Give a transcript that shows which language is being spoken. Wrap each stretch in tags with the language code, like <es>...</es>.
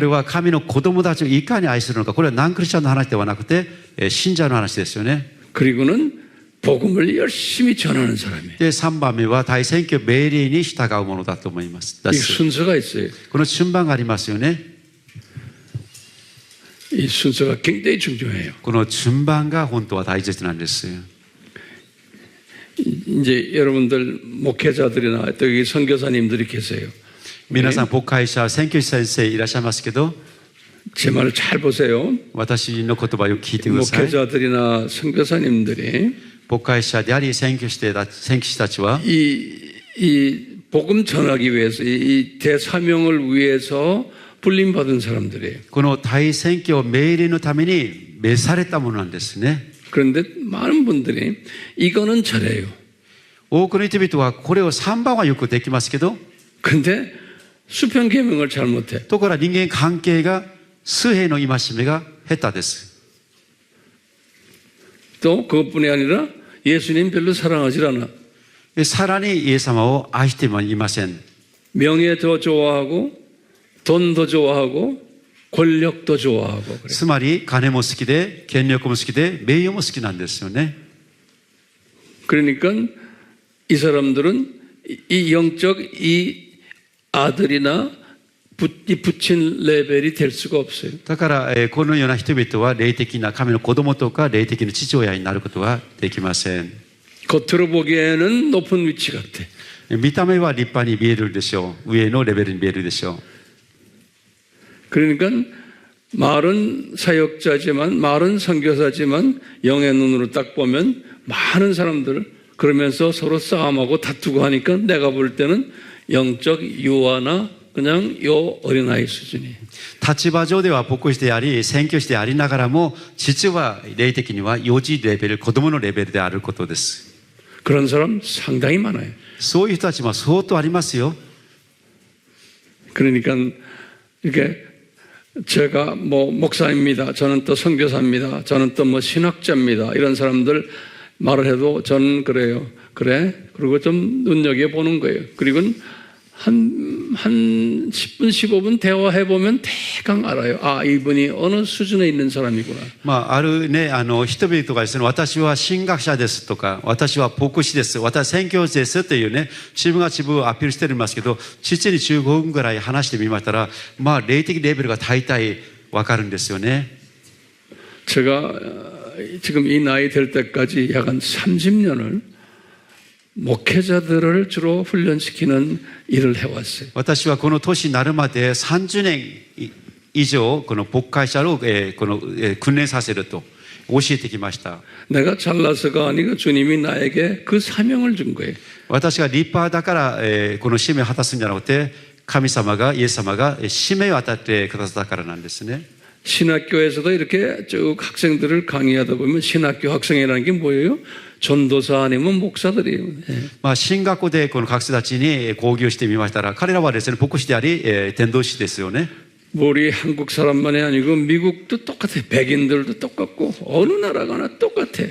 <ja>れは神の子供たちをいかに愛するのか、これはナンクリスチャンの話ではなくて信者の話ですよね。</ja> <ko>그리고는 복음을 열심히 전하는 사람이에요.</ko> <ja>で3番目は大宣教命令に従うものだと思います。</ja> <ko>이 순서가 있어요.</ko> <ja>この順番がありますよね。</ja> <ko>이 순서가 굉장히 중요해요.</ko> <ja>この順番が本当は大切なんです。</ja> <ko>이제 여러분들 목회자들이나 또 여기 선교사님들이 계세요.</ko> <ja>皆さん牧会者、宣教師先生いらっしゃいますけど、</ja> <ko>제 말을 잘 보세요.</ko> <ja>私の言葉をよく聞いてください。</ja> <ko>목회자들이나 선교사님들이</ko> <ja>牧会者であり宣教師たちは</ja> <ko>이 복음 전하기 위해서 이 대사명을 위해서 불림 받은 사람들이에요.</ko> <ja>この大宣教命令のために召されたものなんですね。</ja> <ko>그런데 많은 분들이 이거는 잘해요.</ko> <ja>多くの人々はこれを3番はよくできますけど、</ja> <ko>근데 수평 계명을 잘 못해.</ko> <ja>ところが人間関係が水平の戒めが下手です。</ja> <ko>또 그것뿐이 아니라 예수님 별로 사랑하지 않아.</ko> <ja>さらにイエス様を愛してもいません。</ja> <ko>명예 더 좋아하고 돈 더 좋아하고 권력도 좋아하고 그래.</ko> <ja>つまり金も好きで権力も好きで名誉も好きなんですよね。</ja> <ko>그러니까 이 사람들은 이 영적 이 아들이나 붙인 레벨이 될 수가 없어요.</ko> <ja>だからこのような人々は霊的な神の子供とか霊的な父親になることはできません。</ja> <ko>겉으로 보기에는 높은 위치 같아.</ko> <ja>見た目は立派に見えるでしょう。上のレベルに見えるでしょう。</ja> <ko>그러니까 말은 사역자지만 말은 선교사지만 영의 눈으로 딱 보면 많은 사람들 그러면서 서로 싸움하고 다투고 하니까 내가 볼 때는 영적 유아나 그냥 요 어린아이 수준이.</ko> <ja>立場上では牧師であり宣教師でありながらも、実は霊的には幼児レベル、子供のレベルであることです。</ja> <ko>그런 사람 상당히 많아요.</ko> <ja>そういう人たちも相当ありますよ。</ja> <ko>그러니까 이렇게 제가 뭐 목사입니다. 저는 또 선교사입니다. 저는 또 뭐 신학자입니다. 이런 사람들 말을 해도 저는 그래요. 그래? 그리고 좀 눈여겨보는 거예요. 그리고 한 10분, 15분 대화해보면 대강 알아요. 아, 이분이 어느 수준에 있는 사람이구나.</ko> <ja>あるね、人々がですね、私は神学者ですとか、私は牧師です、私は宣教師ですというね、自分が自分をアピールしていますけど、実に15分ぐらい話してみましたら、霊的レベルが大体わかるんですよね。</ja> <ko>제가 지금 이 나이 될 때까지 약 한 30년을 목회자들을 주로 훈련시키는 일을 해왔어요.</ko> <ja>私はこの年になるまで30年以上この牧会者を訓練させると教えてきました。</ja> <ko>내가 잘나서가 아니고 주님이 나에게 그 사명을 준 거예요.</ko> <ja>私が立派だから、この使命を果たすんじゃなくて、神様が、イエス様が使命を与えてくださったからなんですね。</ja> <ko>신학교에서도 이렇게 쭉 학생들을 강의하다 보면 신학교 학생이라는 게 뭐예요? 전도사 아니면 목사들이에요. 예.</ko> <ja>まあ、進学校でこの学生たちに講義をしてみましたら、彼らはですね、牧師であり、伝道師ですよね。</ja> <ko>뭐 우리 한국 사람만이 아니고 미국도 똑같아. 백인들도 똑같고 어느 나라 가나 똑같아.</ko>